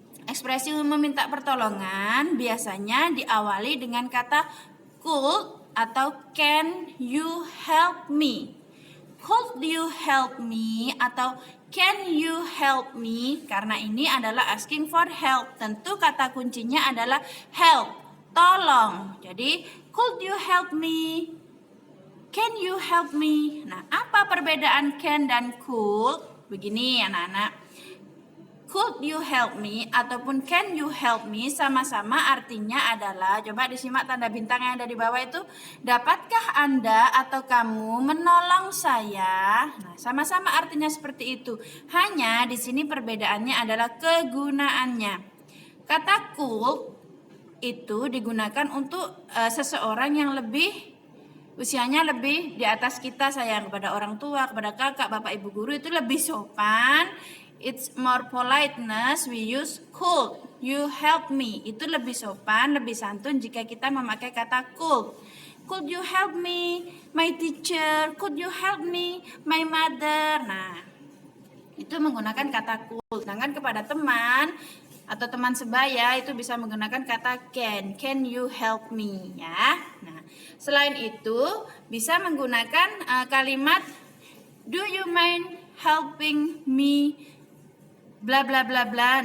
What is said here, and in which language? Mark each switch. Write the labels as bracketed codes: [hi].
[id] Ekspresi meminta pertolongan biasanya diawali dengan kata could atau [en] can you help me. Could you help me [id] atau [en] can you help me, [id] karena ini adalah asking for help. Tentu kata kuncinya adalah help, tolong. Jadi [en] could you help me, can you help me. [id] Nah, apa perbedaan can dan could? Begini anak-anak. [en] Could you help me [id] ataupun [en] can you help me [id] sama-sama artinya adalah, coba disimak tanda bintang yang ada di bawah itu, dapatkah Anda atau kamu menolong saya? Nah, sama-sama artinya seperti itu. Hanya di sini perbedaannya adalah kegunaannya. Kata could itu digunakan untuk seseorang yang usianya lebih di atas kita, sayang, kepada orang tua, kepada kakak, bapak, ibu guru itu lebih sopan. [en] It's more politeness, we use could you help me. [id] Itu lebih sopan, lebih santun jika kita memakai kata could. [en] Could you help me, my teacher? Could you help me, my mother? [id] Nah, itu menggunakan kata could. Sedangkan kepada teman atau teman sebaya itu bisa menggunakan kata can. [en] Can you help me, [id] ya? Nah, selain itu bisa menggunakan kalimat [en] do you mind helping me bla bla bla bla.